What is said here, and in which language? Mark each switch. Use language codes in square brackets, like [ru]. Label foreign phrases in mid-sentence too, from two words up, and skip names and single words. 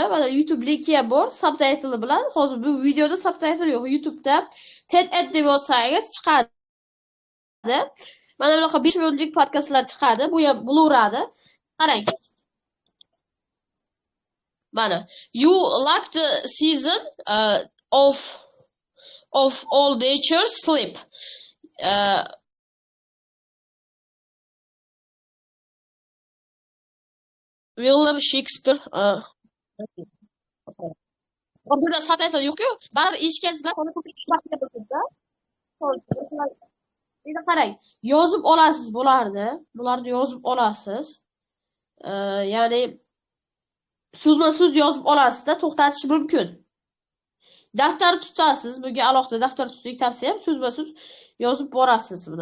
[uz] Mana YouTube linki ham bor, subtitle bilan. Hozir bu videoda subtitle yo'q. YouTube'da TED deb yozsangiz chiqadi. Mana bunaqa 5 minutlik podkastlar chiqadi. Bu ham bo'laveradi. Qarang. Mana, [en] you like the season of all nature sleep. [uz] William Shakespeare. Burada subtitle yo'q-ku. Baribir eshitgansizlar, qolib tushunishga bo'lsa. Endi qarang, yozib olasiz bularni. Bularni yozib olasiz. Ya'ni so'zma-so'z yozib olasizda, to'xtatish mumkin. Daftar tutasiz, bunga alohida daftar tutishni tavsiya ham, so'zma-so'z yozib borasiz buni.